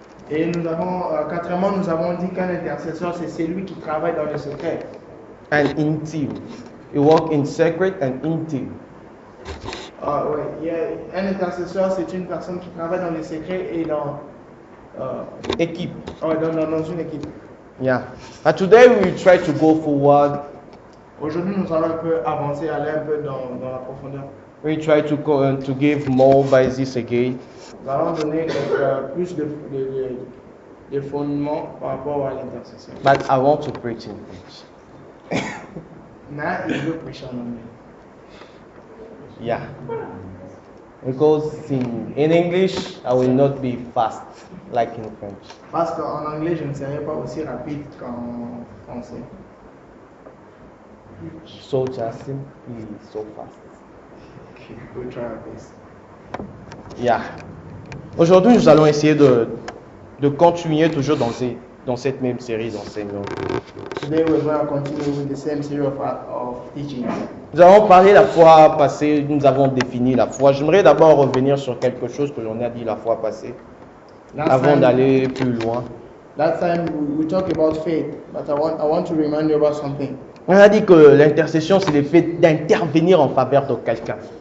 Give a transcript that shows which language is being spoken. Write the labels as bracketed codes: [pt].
[fr] Et nous avons, quatrièmement, nous avons dit qu'un intercesseur, c'est celui qui travaille dans le secret. [en] And in team. He works in secret and in team. [fr] Un intercesseur, c'est une personne qui travaille dans le secret et dans Équipe. dans une équipe. Yeah. [en] And today we will try to go forward. [fr] Aujourd'hui, nous allons un peu avancer, aller un peu dans la profondeur. [en] We try to give more basis again. [fr] Nous allons donner plus de fondements par rapport à l'intercession. [en] But I want to preach in French. [fr] Mais il veut prêcher en anglais. Yeah. [en] Because in English I will not be fast like in French. [fr] Parce qu'en anglais, je ne serai pas aussi rapide qu'en français. [en] So Justin is so fast. Okay, we'll try our best. Yeah. [fr] Aujourd'hui, nous allons essayer de continuer toujours dans cette même série d'enseignements. [en] Today we're going to continue with the same series of teachings. [fr] Nous avons parlé la fois passée, nous avons défini la foi. J'aimerais d'abord revenir sur quelque chose que l'on a dit la fois passée, avant d'aller plus loin. [en] Last time we talked about faith, but I want to remind you about something. [fr] On a dit que l'intercession, c'est le fait d'intervenir en faveur de quelqu'un.